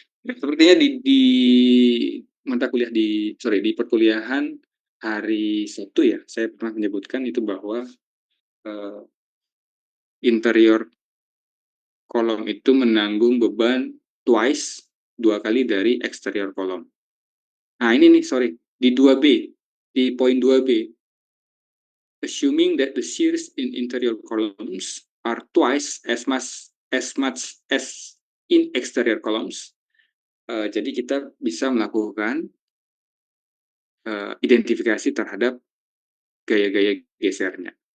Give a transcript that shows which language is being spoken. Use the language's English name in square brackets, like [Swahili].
[Indonesian] Sepertinya di mata kuliah di perkuliahan hari Sabtu ya, saya pernah menyebutkan itu bahwa interior kolom itu menanggung beban twice, 2 kali dari exterior kolom. Nah ini nih, sorry, di 2B, di poin 2B, [English] assuming that the shears in interior columns are twice as much as in exterior columns. [Indonesian] Jadi kita bisa melakukan identifikasi terhadap gaya-gaya gesernya.